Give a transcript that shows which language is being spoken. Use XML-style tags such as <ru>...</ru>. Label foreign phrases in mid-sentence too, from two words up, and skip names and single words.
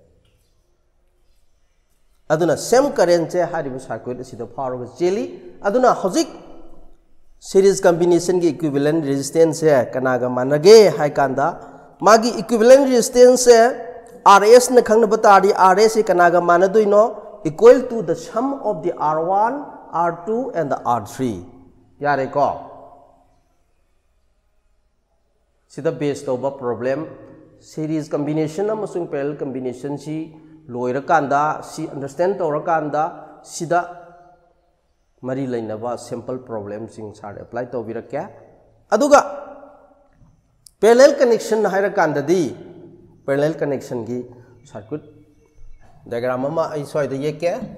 <mni>aduna</mni> <en>same current</en> <mni>che hariba circuit asida phawraga cheli aduna hojik</mni> <en>series combination</en> <mni>gi</mni> <en>equivalent resistance</en> <mni>se kanaga manage hai kanda magi</mni> <en>equivalent resistance</en> <mni>se RS na khangna batadi RS se kanaga manaduino</mni> <en>equal to the sum of the R1 R2 and the R3</en> <mni>yare ko sida</mni> <en>based over problem series combination</en> <mni>amasung</mni> <en>parallel combination</en> <mni>si loira kanda si understand tora kanda sida mari lainaba</mni> <en>simple problem</en> <mni>sing sar apply to birakya aduga</mni> <en>parallel connection</en> <mni>haira kanda di</mni> <en>parallel connection</en> <mni>gi</mni> <en>circuit diagram</en> <mni>ama ai soida yeke</mni>